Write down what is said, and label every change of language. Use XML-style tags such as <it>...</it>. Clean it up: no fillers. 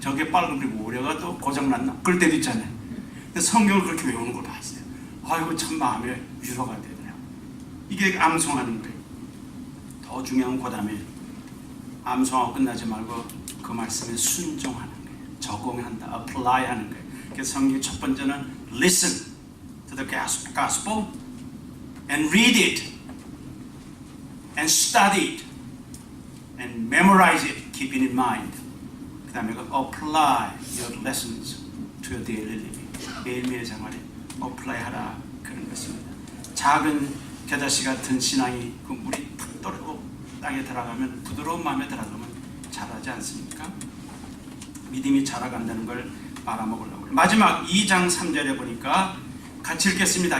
<ko>저게 빨간불이 오래가 또 고장났나? 그럴 때도 있잖아요. 근데 성경을 그렇게 외우는 걸 봤어요. 아이고 참 마음에 위로가 되더라고요. 이게 암송하는 거예요. 더 중요한 건 그 다음에 암송하고 끝나지 말고 그 말씀에 순종하는 거예요. 적용한다. apply 하는 거예요. 그래서 성경 첫 번째는</ko> <en>listen to the gospel and read it and study it and memorize it, keep it in mind.</en> <ko>그 다음에</ko> <en>apply your lessons to your daily living.</en> <ko>매일매일 생활에 apply 하라 그런 것입니다. 작은 겨자씨 같은 신앙이 그 물이 탁 떨어지고 땅에 들어가면 부드러운 마음에 들어가면 자라지 않습니까? 믿음이 자라간다는 걸 말아먹으려고. 마지막 2장 3절에 보니까 같이 읽겠습니다.</ko>